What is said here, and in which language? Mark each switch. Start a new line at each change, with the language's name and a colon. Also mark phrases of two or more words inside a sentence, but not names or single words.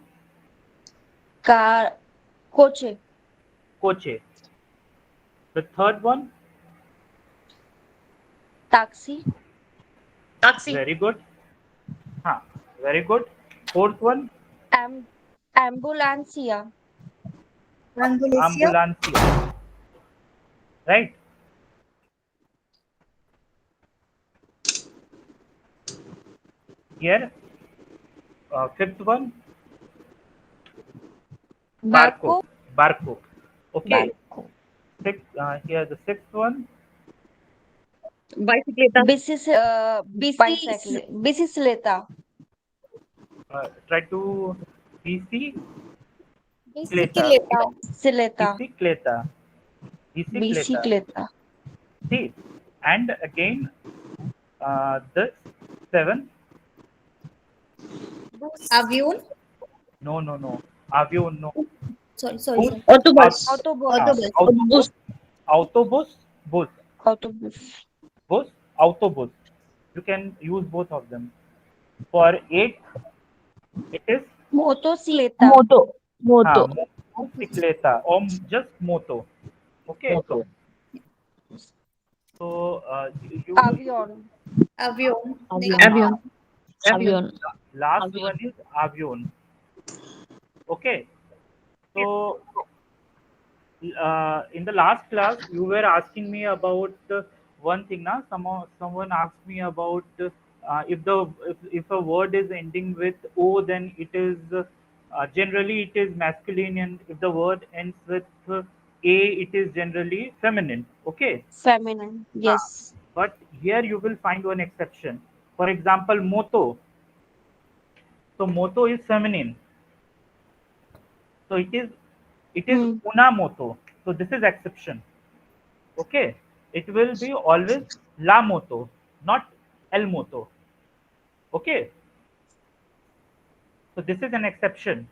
English: Car.
Spanish: Coche. coche.
English: The third one,
Spanish: Taxi. Taxi.
English: very good. Huh, very good. Fourth one, Am.
Spanish: Ambulancia. Angolesia. ambulancia.
English: Right. Here, fifth one,
Spanish: barco. Barco. Barco. Okay. Barco.
English: Sixth, here the sixth one,
Spanish: Bicicleta. Bicicleta.
English: try to bicicleta.
Spanish: Bicicleta. Bicicleta. Bicicleta. Bicicleta. Bicicleta.
English: See, and again, the seventh,
Spanish: Avion.
English: no, no, no. Avion, no. Bus, Sorry.
Spanish: Autobus. Autobus. Autobus. autobus, Autobus. autobus, bus, Autobus. bus, autobus.
English: You can use both of them. For eight, it is
Spanish: Motocicleta. Moto. Moto.
English: motocicleta or just moto. Okay,
Spanish: Moto.
English: so
Spanish: Avión. Avion. Avion.
English: Next.
Spanish: Avion. Avion.
English: last
Spanish: Avion.
English: one is avion. Okay, so in the last class you were asking me about one thing now. Someone asked me about if a word is ending with o, then it is generally it is masculine, and if the word ends with a, it is generally feminine. Okay. Feminine. uh, Yes. but here you will find one exception. For example, moto. So moto is feminine, so it is Hmm.
Spanish: una moto.
English: So this is exception. Okay, it will be always
Spanish: la moto,
English: not
Spanish: el moto.
English: Okay, so this is an exception.